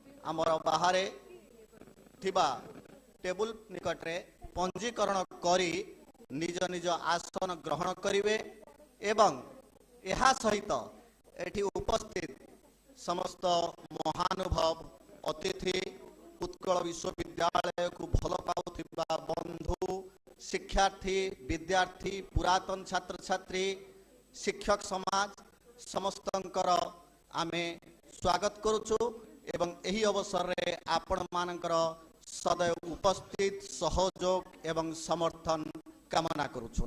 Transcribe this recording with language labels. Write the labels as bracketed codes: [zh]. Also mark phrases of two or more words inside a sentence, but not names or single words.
[or] ଆମର ବାହରେ ଥିବା ଟେବୁଲ ନିକଟରେ ପଞ୍ଜୀକରଣ କରୀ ନିଜ ନିଜ ଆସନ ଗ୍ରହଣ କରିବେ ଏବଂ ଏହା ସହିତ ଏଠି ଉପସ୍ଥିତ ସମସ୍ତ ମହାନୁଭବ ଅତିଥି ଉତ୍କଳ ବିଶ୍ୱବିଦ୍ୟାଳୟ କୋ ଭଲ ପାଉଥିବା ବନ୍ଧୁ ଶିକ୍ଷାର୍ଥୀ ବିଦ୍ୟାର୍ଥୀ ପୁରାତନ ଛାତ୍ର ଛାତ୍ରୀ ଶିକ୍ଷକ ସମାଜ ସମସ୍ତଙ୍କର ଆମେ ସ୍ୱାଗତ କରୁଚୁ ଏବଂ ଏହି ଅବସର ରେ ଆପଣ ମାନଙ୍କର ସଦୈବ ଉପସ୍ଥିତ ସହଯୋଗ ଏବଂ ସମର୍ଥନ କାମନା କରୁଚୁ।